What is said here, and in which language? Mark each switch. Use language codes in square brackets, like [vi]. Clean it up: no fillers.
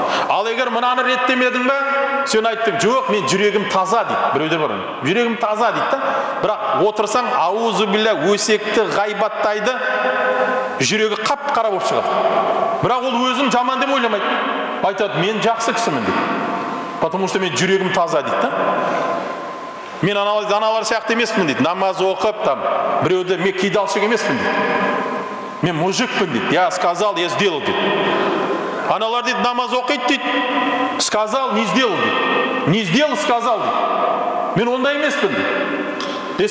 [kk] Ал егер мынаны реттемедің бе, сен айттың, жоқ, мен жүрегім таза дейді. Біреулер бар, жүрегім таза дейді. Бірақ отырсаң, аузу билля өсекті, ғайбаттайды, жүрегі қап-қара болып шығады. Бірақ ол өзін жаман деп ойламайды. Айтады, мен жақсы кісімін дейді. [ru] Потому что [kk] мен жүрегім таза дейді. Мен аналар сияқты емеспін дейді. Намаз оқып, біреуді мен кидалшық емеспін дейді. Мен мужикпін дейді. [ru] Я сказал, я сделал дейді. Аналар дейді, намаз оқиды дейді. Сказал, не сделал [kk] дейді. [ru] Не сделал, сказал [kk] дейді. Мен ондай емеспін дейді.